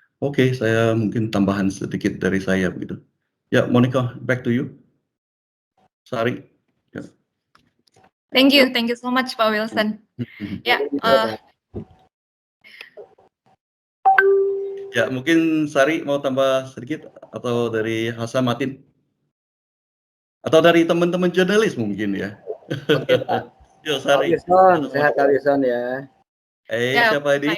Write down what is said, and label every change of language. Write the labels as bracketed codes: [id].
[id] Oke, saya mungkin tambahan sedikit dari saya begitu. Ya, Monica, [en] back to you. [id] Sari. Ya. [en] Thank you so much Pak Wilson. [id] Ya, Ya, mungkin Sari mau tambah sedikit atau dari Hasan Matin atau dari teman-teman jurnalis mungkin ya. Oke Pak. Yuk Pak Sari. Wilson, sehat Pak Wilson ya. ya Siapa Pak ini?